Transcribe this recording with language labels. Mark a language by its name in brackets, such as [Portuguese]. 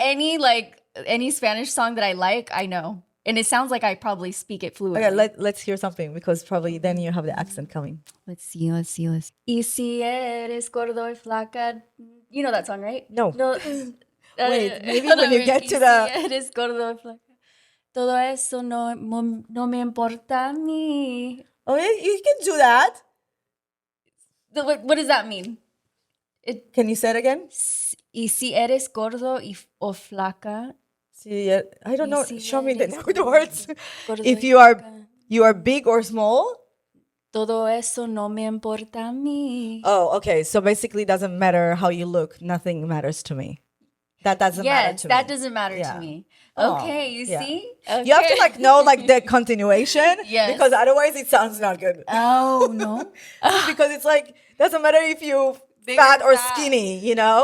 [English] Any Spanish song that I like, I know. And it sounds like I probably speak it fluently. Okay, let's hear something because probably then you have the accent coming. Let's see. [Spanish] Y si eres gordo y flaca. [English] You know that song, right? No. No. Wait, maybe when you get to the... [Spanish] Y si eres gordo y flaca. Todo eso no me importa a mí. [English] Oh, yeah, you can do that. What does that mean? Can you say it again? [Spanish] Y si eres gordo o flaca. [English] See, I don't know. Show me the words. [Spanish] Gordo [English] If [Spanish] y [English] you are big or small. [Spanish] Todo eso no me importa a mí. [English] Oh, okay. So basically, it doesn't matter how you look. Nothing matters to me. That doesn't matter to me. Yes, that doesn't matter to me. Okay, you see? Okay. You have to like know like the continuation. Yes. Because otherwise it sounds not good. Oh, no. Because it's like, doesn't matter if you fat or skinny, you know?